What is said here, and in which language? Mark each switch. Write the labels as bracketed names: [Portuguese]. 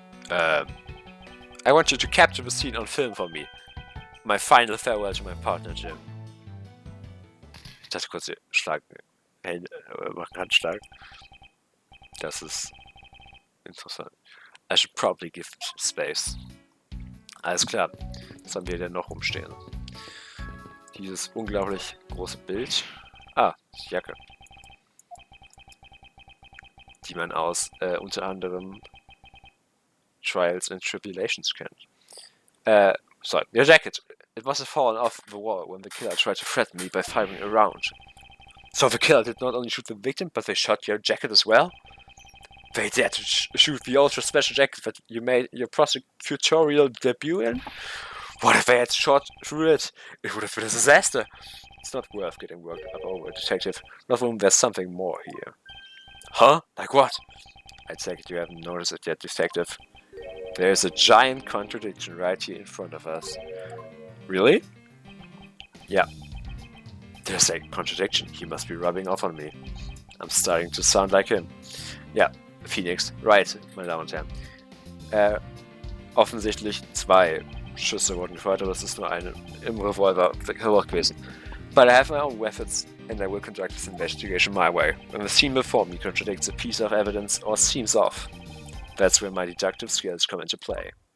[English] I want you to capture the scene on film for me. My final farewell to my partner, Jim. [German] Ich dachte kurz, Schlag. Machen Handschlag. Das ist interessant. [English] I should probably give space. [German] Alles klar. Was haben wir denn noch rumstehen? Dieses unglaublich große Bild. Ah, die Jacke. Die man aus unter anderem Trials and Tribulations kennt. [English] Sorry, your jacket. It must have fallen off the wall when the killer tried to threaten me by firing a round. So the killer did not only shoot the victim, but they shot your jacket as well? They dared to shoot the ultra special jacket that you made your prosecutorial debut in? What if they had shot through it? It would have been a disaster. It's not worth getting worked up over, detective. Not when there's something more here. Huh? Like what? I take it you haven't noticed it yet, detective. There's a giant contradiction right here in front of us. Really? Yeah. There's a contradiction. He must be rubbing off on me. I'm starting to sound like him. Yeah, Phoenix. Right, [German] meine Damen und Herren. Offensichtlich 2 Schüsse wurden gefeuert, aber es ist nur eine im Revolver gewesen. [English] But I have my own methods, and I will conduct this investigation my way. When the scene before me contradicts a piece of evidence or seems off, that's where my deductive skills come into play.